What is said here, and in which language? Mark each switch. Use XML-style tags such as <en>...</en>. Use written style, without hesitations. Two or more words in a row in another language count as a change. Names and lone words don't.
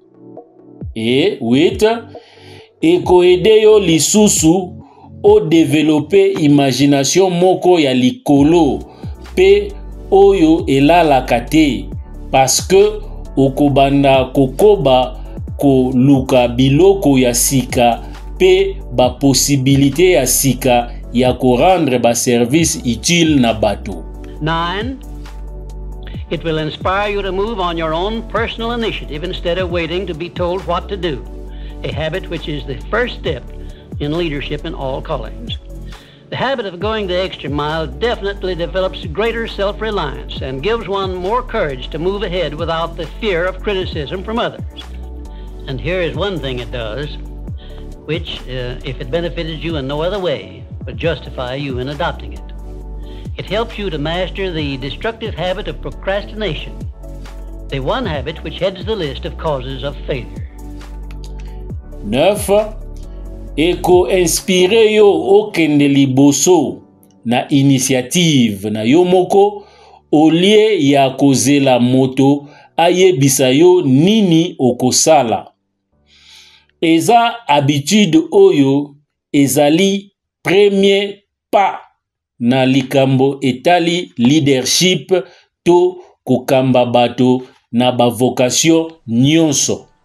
<ln>Et 8, ekoede yo lisusu o</ln> <fr>développer imagination</fr> <ln>moko ya likolo pe oyo elalaka te,</ln> <fr>parce que</fr> <ln>okobanda kokoba koluka biloko ya sika pe ba possibilité ya sika ya ko rendre ba</ln> <fr>service utile</fr> <ln>na bato.</ln> <en>9, It will inspire you to move on your own personal initiative instead of waiting to be told what to do, a habit which is the first step in leadership in all callings. The habit of going the extra mile definitely develops greater self-reliance and gives one more courage to move ahead without the fear of criticism from others. And here is one thing it does, which, if it benefited you in no other way, would justify you in adopting it. It helps you to master the destructive habit of procrastination, the one habit which heads the list of causes of failure.</en> <ln>9. Eko inspire yo okende liboso na initiative na yo moko olie ya kozela moto ayebisa yo nini okosala. Eza habitude oyo ezali</ln> <fr>premier pas</fr> <ln>na likambo etali leadership to kokamba bato na ba vocation nyonso.</ln>